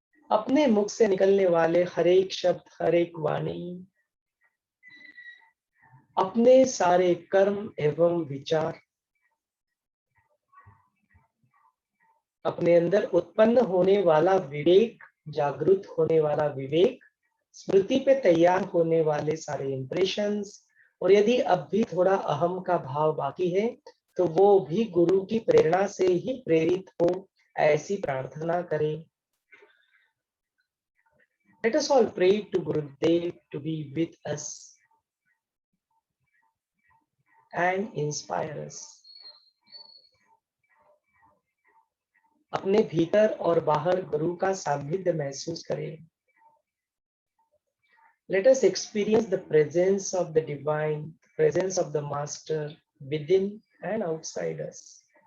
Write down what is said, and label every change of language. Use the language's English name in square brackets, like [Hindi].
[Hindi] अपने मुख से निकलने वाले हर एक शब्द, हर एक वाणी, अपने सारे कर्म एवं विचार, अपने अंदर उत्पन्न होने वाला विवेक, जागृत होने वाला विवेक, स्मृति पे तैयार होने वाले सारे इंप्रेशंस, और यदि अब भी थोड़ा अहम का भाव बाकी है तो वो भी गुरु की प्रेरणा से ही प्रेरित हो, ऐसी प्रार्थना करें. [English] Let us all pray to Gurudev to be with us and inspire us. [Hindi] अपने भीतर और बाहर गुरु का सानिध्य महसूस करें. [English] Let us experience the presence of the divine, presence of the master within and outside us.